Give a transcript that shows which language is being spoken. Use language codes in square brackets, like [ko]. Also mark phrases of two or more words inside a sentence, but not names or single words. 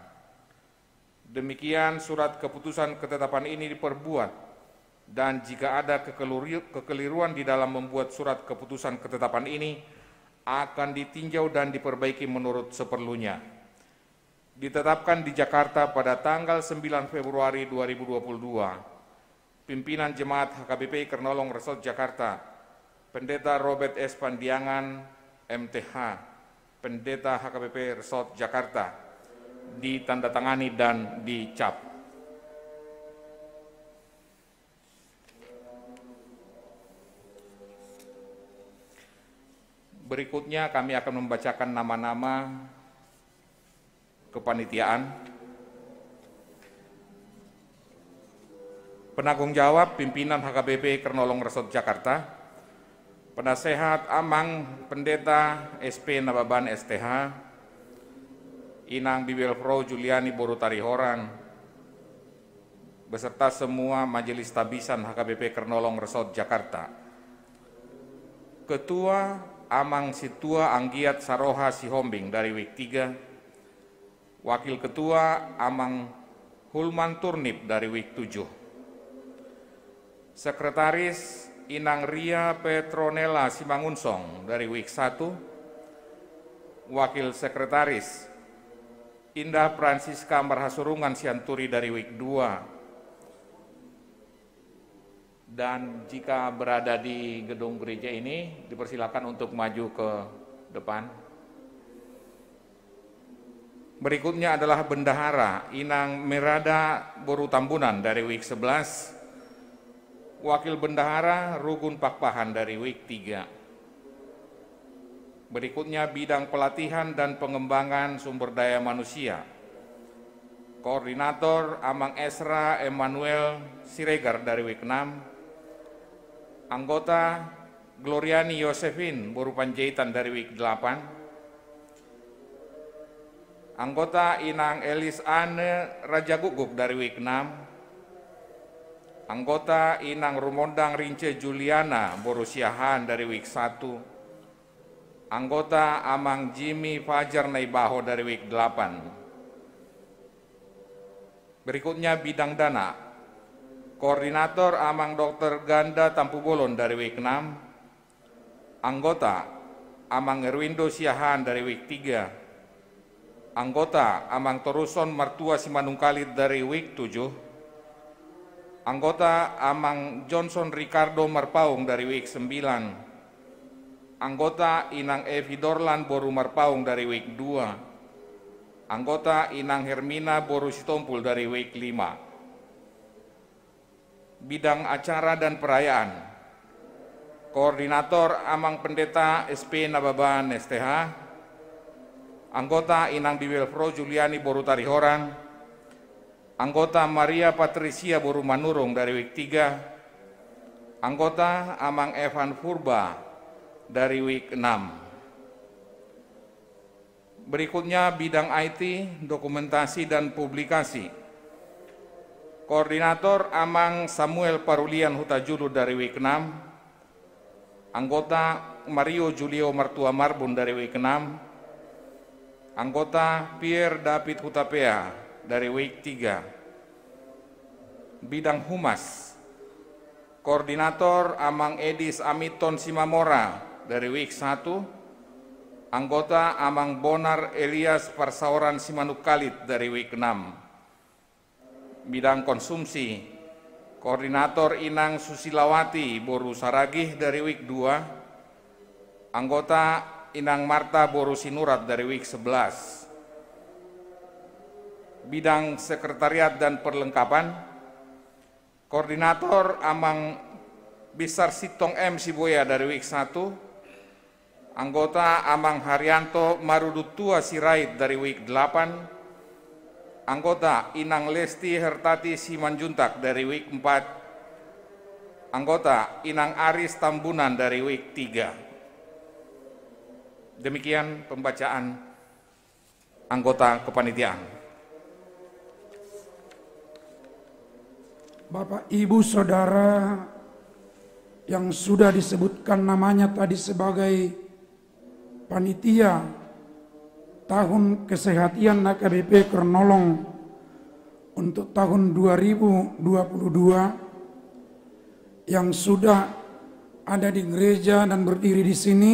[id] Demikian surat keputusan ketetapan ini diperbuat, dan jika ada kekeliruan di dalam membuat surat keputusan ketetapan ini, akan ditinjau dan diperbaiki menurut seperlunya. Ditetapkan di Jakarta pada tanggal 9 Februari 2022, pimpinan Jemaat HKBP Kernolong Resort Jakarta, Pendeta Robert S. Pandiangan, MTH, Pendeta HKBP Resort Jakarta, ditandatangani dan dicap. Berikutnya kami akan membacakan nama-nama kepanitiaan. Penanggung jawab pimpinan HKBP Kernolong Resort Jakarta, Penasehat Amang Pendeta SP Nababan STH, Inang Bibel Pro Juliani Boru Tarihoran, beserta semua Majelis Tabisan HKBP Kernolong Resort Jakarta. Ketua Amang Situa Anggiat Saroha Sihombing dari Wik 3, Wakil Ketua Amang Hulman Turnip dari Wik 7, Sekretaris Inang Ria Petronella Simangunsong dari Wik 1, Wakil Sekretaris Indah Francisca Marhasurungan Sianturi dari Wik 2, dan jika berada di gedung gereja ini dipersilakan untuk maju ke depan. Berikutnya adalah Bendahara Inang Merada Boru Tambunan dari Wik 11, Wakil Bendahara Rugun Pakpahan dari Wik 3. Berikutnya bidang pelatihan dan pengembangan sumber daya manusia. Koordinator Amang Esra Emmanuel Siregar dari Wik 6. Anggota Gloriani Yosefin Boru Panjaitan dari Wik 8. Anggota Inang Elis Ane Raja Guguk dari Wik 6. Anggota Inang Rumondang Rince Juliana Boru Siahan dari Wik 1. Anggota Amang Jimmy Fajar Naibaho dari Wik 8. Berikutnya bidang dana. Koordinator Amang Dr. Ganda Tampu Bolon dari Wik 6. Anggota Amang Erwindo Siahan dari Wik 3. Anggota Amang Toruson Martua Simanungkalit dari Wik 7. Anggota Amang Johnson Ricardo Marpaung dari Wik 9. Anggota Inang Evi Dorlan Boru Marpaung dari Wik 2. Anggota Inang Hermina Boru Sitompul dari Wik 5. Bidang acara dan perayaan. Koordinator Amang Pendeta SP Nababan STH. Anggota Inang Bibel Pro Juliani Boru Tarihoran. Anggota Maria Patricia Boru Manurung dari Wik 3. Anggota Amang Evan Purba dari Wik 6. Berikutnya bidang IT, dokumentasi dan publikasi. Koordinator Amang Samuel Parulian Hutajulu dari Wik 6. Anggota Mario Julio Martua Marbun dari Wik 6. Anggota Pierre David Hutapea dari Wik 3. Bidang Humas. Koordinator Amang Edis Amiton Simamora dari Wik 1, anggota Amang Bonar Elias Parsauran Simanukalit dari Wik 6. Bidang konsumsi, Koordinator Inang Susilawati Boru Saragih dari Wik 2, anggota Inang Marta Boru Sinurat dari Wik 11. Bidang sekretariat dan perlengkapan, Koordinator Amang Bisar Sitong M. Siboya dari WIK 1, anggota Amang Haryanto Marudutua Sirait dari WIK 8, anggota Inang Lesti Hertati Simanjuntak dari WIK 4, anggota Inang Aris Tambunan dari WIK 3. Demikian pembacaan anggota kepanitiaan. Bapak, Ibu, Saudara yang sudah disebutkan namanya tadi sebagai panitia tahun kesehatan HKBP Kernolong untuk tahun 2022 yang sudah ada di gereja dan berdiri di sini.